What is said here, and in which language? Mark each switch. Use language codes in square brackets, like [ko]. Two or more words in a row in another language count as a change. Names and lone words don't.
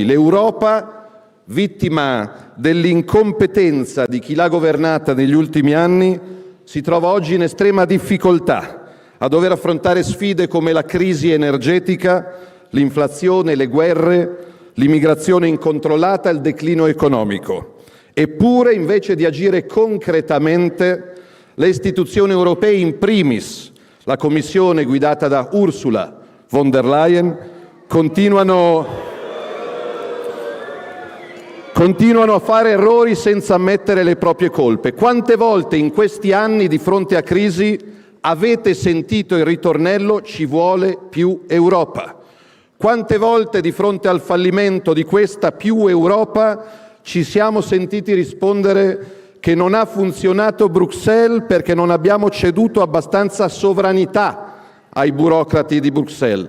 [it] L'Europa, vittima dell'incompetenza di chi l'ha governata negli ultimi anni, si trova oggi in estrema difficoltà a dover affrontare sfide come la crisi energetica, l'inflazione, le guerre, l'immigrazione incontrollata e il declino economico. Eppure, invece di agire concretamente, le istituzioni europee, in primis la Commissione guidata da Ursula von der Leyen, continuano continuano a fare errori senza ammettere le proprie colpe. Quante volte in questi anni di fronte a crisi avete sentito il ritornello "ci vuole più Europa"? Quante volte di fronte al fallimento di questa più Europa ci siamo sentiti rispondere che non ha funzionato Bruxelles perché non abbiamo ceduto abbastanza sovranità ai burocrati di Bruxelles?